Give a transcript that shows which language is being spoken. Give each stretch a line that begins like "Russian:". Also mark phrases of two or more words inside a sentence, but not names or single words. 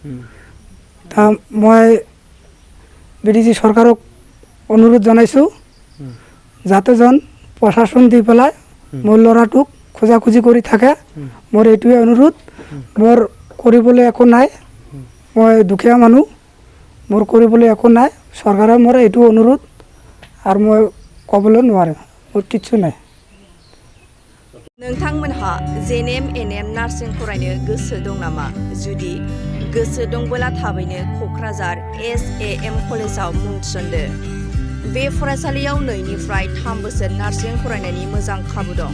Assamese: মই বিটিচি চৰকাৰক অনুৰোধ জনাইছোঁ যাতে যেন প্ৰশাসন দি পেলাই মোৰ ল'ৰাটোক খোজাখুজি কৰি থাকে। মোৰ এইটোৱে অনুৰোধ। মোৰ কৰিবলৈ একো নাই। মই দুখীয়া মানুহ, মোৰ কৰিবলৈ একো নাই। চৰকাৰে মোৰ এইটো অনুৰোধ আৰু মই ক'বলৈ নোৱাৰিম। মোৰ কিচ্ছু নাই।
Bodo: नोंथांमोनहा NbnN नार्सिं फरायनो गोसो दं नामा? जुदि गोसो दंबोला थाबैनो क'क्राझार SAM कलेजाव मुं थिसनदो। बे फरायसालियाव 2निफ्राय 3 बोसोर नार्सिं फरायनायनि मोजां खाबु दं।